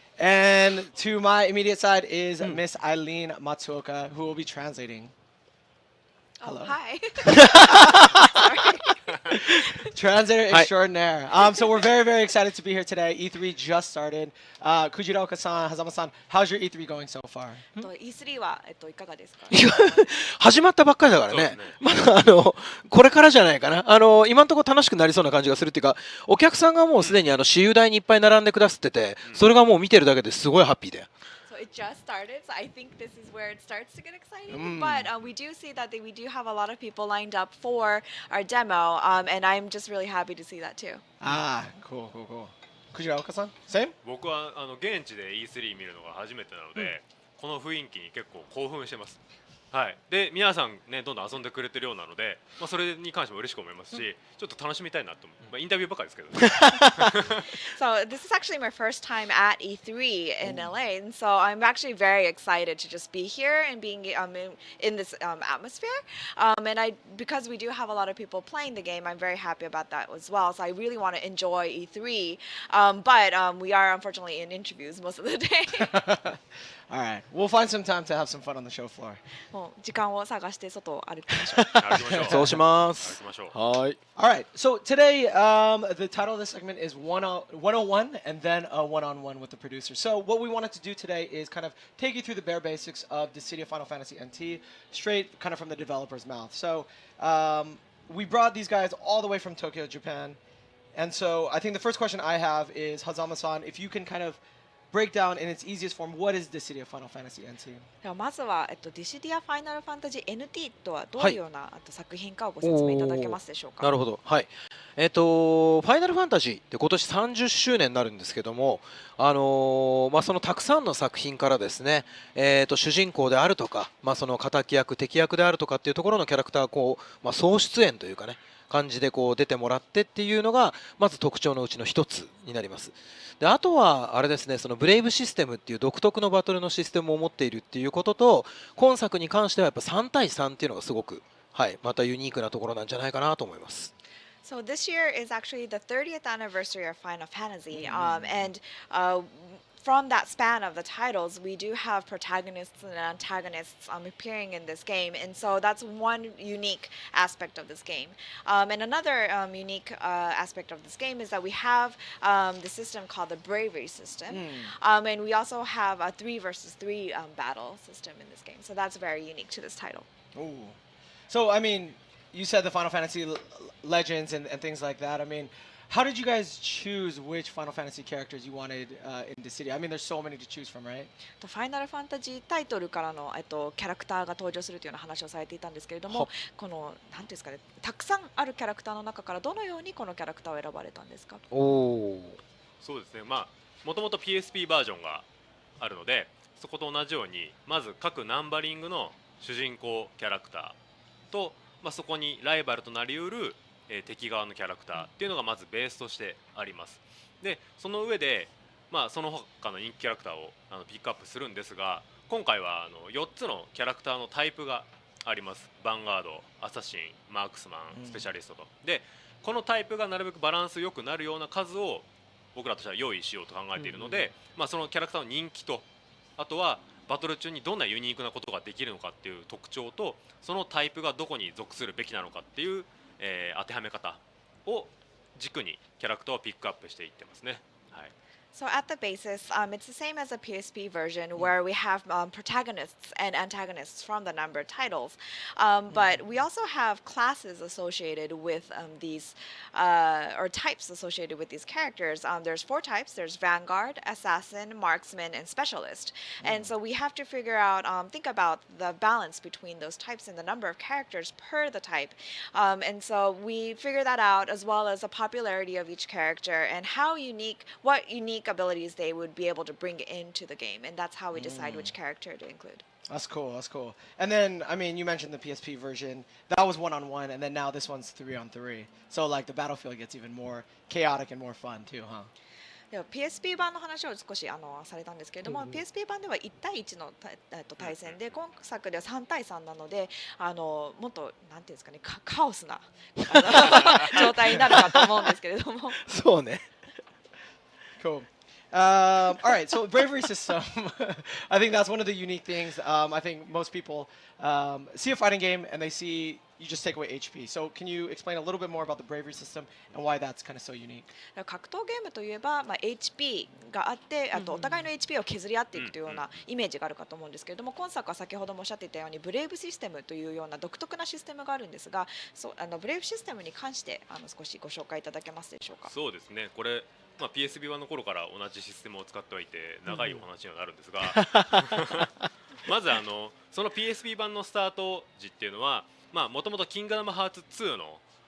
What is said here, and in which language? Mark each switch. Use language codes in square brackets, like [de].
[en] And to my immediate side is Miss Eileen Matsuoka, who will be translating. Hello. Oh, hi. Translator Hi. extraordinaire. So we're very, very excited to be here today. E3 just started. Kujiraoka-san, Hazama-san, how's your E3 going so far? [ja] E3 はいかがですか？始まったばっかりだからね。まだこれからじゃないかな。今のところ楽しくなりそうな感じがするっていうか、お客さんがもうすでに私有台にいっぱい並んでくださってて、それがもう見てるだけですごいハッピーで。 [en] So it just started, so I think this is where it starts to get exciting. But we do see that we do have a lot of people lined up for our demo, and I'm just really happy to see that too. Cool. Kujiraoka-san, same? [ja] 僕は現地で E3 見るのが初めてなので、この雰囲気に結構興奮してます。はい。で、皆さんねどんどん遊んでくれてるようなので、それに関しても嬉しく思いますし、ちょっと楽しみたいなと思う。インタビューばっかりですけど。 [en] So this is actually my first time at E3 in LA, and so I'm actually very excited to just be here and being in this atmosphere. And because we do have a lot of people playing the game, I'm very happy about that as well. So I really want to enjoy E3, but we are unfortunately in interviews most of the day. All right. We'll find some time to have some fun on the show floor. [ja] もう時間を探して外を歩きましょう。歩きましょう。そうします。歩きましょう。はい。 [en] All right. So today, the title of this segment is 101 and then a one-on-one with the producer. So what we wanted to do today is kind of take you through the bare basics of Dissidia Final Fantasy NT, straight kind of from the developer's mouth. So we brought these guys all the way from Tokyo, Japan. And so I think the first question I have is, Hazama-san, if you can kind of break down in its easiest form, what is Dissidia Final Fantasy NT? [ja] ではまずは、ディシディアファイナルファンタジー NT とはどういうような、作品かをご説明いただけますでしょうか。なるほど。はい。ファイナルファンタジーって今年30周年になるんですけども、そのたくさんの作品からですね、主人公であるとか、その敵役敵役であるとかっていうところのキャラクター総出演というかね感じで出てもらってっていうのがまず特徴のうちの一つになります。であとはあれですね、そのブレイブシステムっていう独特のバトルのシステムを持っているっていうことと、今作に関してはやっぱ3対3っていうのがすごく、またユニークなところなんじゃないかなと思います。 [en] So this year is actually the 30th anniversary of Final Fantasy, and from that span of the titles, we do have protagonists and antagonists appearing in this game, and so that's one unique aspect of this game. And another unique aspect of this game is that we have the system called the bravery system, and we also have a 3 versus 3 battle system in this game. So that's very unique to this title. Ooh. So, I mean, you said the Final Fantasy legends and things like that. I mean, how did you guys choose which Final Fantasy characters you wanted in Dissidia? I mean, there's so many to choose from, right? [ja] ファイナルファンタジータイトルからのキャラクターが登場するというような話をされていたんですけれども、このなんていうんですかね、たくさんあるキャラクターの中からどのようにこのキャラクターを選ばれたんですか？そうですね。もともと PSP バージョンがあるので、そこと同じようにまず各ナンバリングの主人公キャラクターと、そこにライバルとなりうる敵側のキャラクターっていうのがまずベースとしてあります。でその上で、その他の人気キャラクターをピックアップするんですが、今回は4つのキャラクターのタイプがあります。ヴァンガード、アサシン、マークスマン、スペシャリストと。でこのタイプがなるべくバランスよくなるような数を僕らとしては用意しようと考えているので、そのキャラクターの人気と、あとはバトル中にどんなユニークなことができるのかっていう特徴と、そのタイプがどこに属するべきなのかっていう当てはめ方を軸にキャラクターをピックアップしていってますね。はい。 [en] So at the basis, it's the same as a PSP version where we have protagonists and antagonists from the numbered titles. But we also have classes associated with these, or types associated with these characters. There's 4 types. There's Vanguard, Assassin, Marksman, and Specialist. And so we have to figure out, think about the balance between those types and the number of characters per the type. And so we figure that out, as well as the popularity of each character and what unique unique abilities they would be able to bring into the game, and that's how we decide which character to include. That's cool. That's cool. And then, I mean, you mentioned the PSP version. That was 1-on-1, and then now this one's 3-on-3. So, like, the battlefield gets even more chaotic and more fun, too, huh? [ja] では PSP 版の話を少しされたんですけれども、PSP 版では1対1の対戦で、今作では3対3なので、もっとなんていうんですかね、カオスな状態になるかと思うんですけれども。そうね。 [en] Cool. All right, so bravery system. I think that's one of the unique things. I think most people see a fighting game and they see you just take away HP. So can you explain a little bit more about the bravery system and why that's kind of so unique? [ja] 格闘ゲームといえば、HP があって、あとお互いの HP を削り合っていくというようなイメージがあるかと思うんですけれども、今作は先ほどもおっしゃっていたようにブレイブシステムというような独特なシステムがあるんですが、ブレイブシステムに関して少しご紹介いただけますでしょうか。そうですね。これPSP 版の頃から同じシステムを使ってはいて長いお話にはなるんですが、まずその PSP 版のスタート時っていうのはもともとキングダムハーツ2の